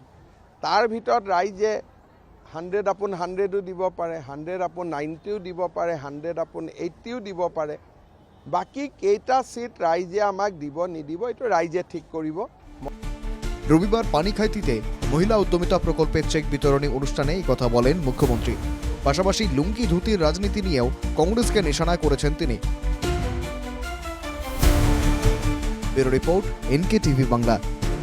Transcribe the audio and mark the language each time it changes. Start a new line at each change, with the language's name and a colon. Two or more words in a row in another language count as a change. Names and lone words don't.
Assamese: তাৰ ভিতৰত ৰাইজে 100/100ও দিব পাৰে, 100/90ও দিব পাৰে, 100/80ও দিব পাৰে। বাকী কেইটা চিট ৰাইজে আমাক দিব নিদিব, এইটো রাইজে ঠিক কৰিব।
Bangla: রবিবার পানিখাইতিতে মহিলা উদ্যমিতা প্রকল্পের চেক বিতরণী অনুষ্ঠানে এই কথা বলেন মুখ্যমন্ত্রী। পাশাপাশি লুঙ্গি ধুতির রাজনীতি নিয়েও কংগ্রেসকে নিশানা করেছেন তিনি।
English: bureau report,
Bangla: NK টিভি বাংলা।